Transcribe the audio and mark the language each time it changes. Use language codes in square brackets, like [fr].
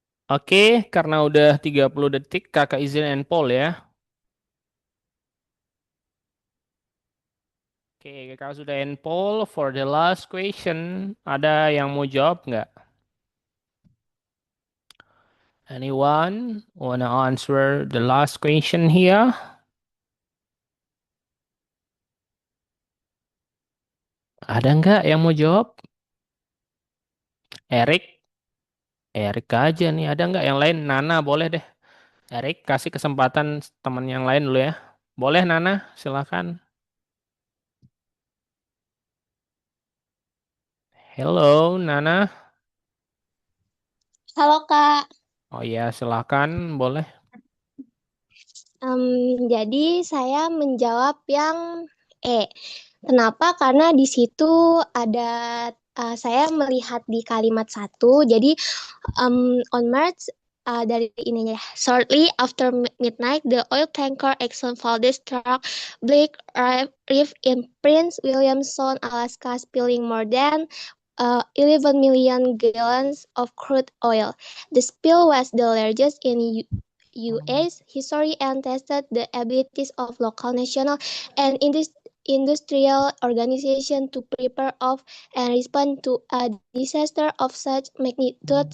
[id] Oke, karena udah 30 detik Kakak izin end poll ya. Oke, Kakak sudah end poll [en] for the last question. [id] Ada yang mau jawab nggak? [en] Anyone wanna answer the last question here? [id] Ada nggak yang mau jawab? Erik? Erik aja nih. Ada nggak yang lain? Nana boleh deh. Erik kasih kesempatan teman yang lain dulu ya. Boleh Nana, silakan. [en] Hello Nana. [id] Halo Kak. Oh iya, silakan, boleh. Jadi saya menjawab yang E. Kenapa? Karena di situ ada saya melihat di kalimat satu. Jadi on March dari ininya. [en] Shortly after midnight, the oil tanker Exxon Valdez struck Blake Reef in Prince William Sound, Alaska, spilling more than 11 million gallons of crude oil. The spill was the largest in US history and tested the abilities of local, national, and industrial organizations to prepare of and respond to a disaster of such magnitude.